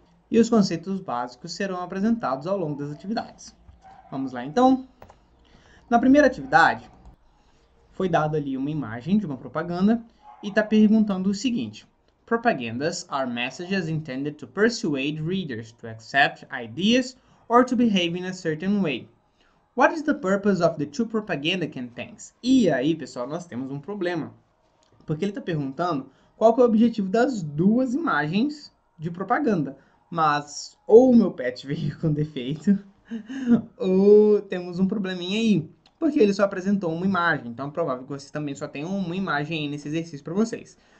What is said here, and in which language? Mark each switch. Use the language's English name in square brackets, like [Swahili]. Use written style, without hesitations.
[Portuguese] E os conceitos básicos serão apresentados ao longo das atividades. Vamos lá então? Na primeira atividade, foi dada ali uma imagem de uma propaganda e está perguntando o seguinte: [English] Propagandas are messages intended to persuade readers to accept ideas or to behave in a certain way. What is the purpose of the two propaganda campaigns? [Portuguese] E aí, pessoal, nós temos um problema. Porque ele está perguntando qual que é o objetivo das duas imagens de propaganda. Mas ou o meu pet veio com defeito, ou temos um probleminha aí. Porque ele só apresentou uma imagem. Então é provável que vocês também só tenham uma imagem aí nesse exercício para vocês.